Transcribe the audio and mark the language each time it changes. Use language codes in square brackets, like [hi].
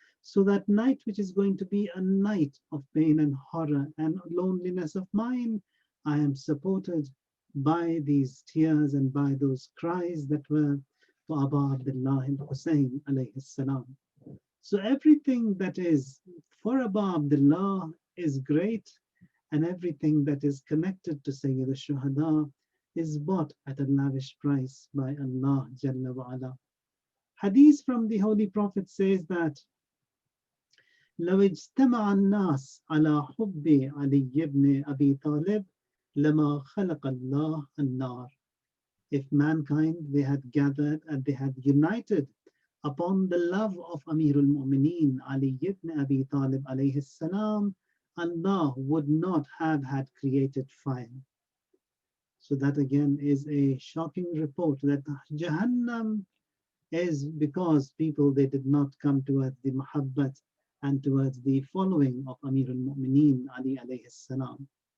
[en] So that night, which is going to be a night of pain and horror and loneliness of mine, I am supported by these tears and by those cries that were for Abu Abdullah al-Hussein alayhi salam. So everything that is for Abu Abdullah is great, and everything that is connected to Sayyid al-Shuhada is bought at a lavish price by Allah Jalla wa Ala. Hadith from the Holy Prophet says that [ar] لو اجتمع الناس على حب علي بن أبي طالب لما خلق الله النار. [en] If mankind, they had gathered and they had united upon the love of Amirul Mu'mineen Ali ibn Abi Talib alayhi salam, Allah would not have had created fire. So that again is a shocking report that Jahannam is because people, they did not come towards the muhabbat and towards the following of Amirul Mu'mineen Ali alayhi salam.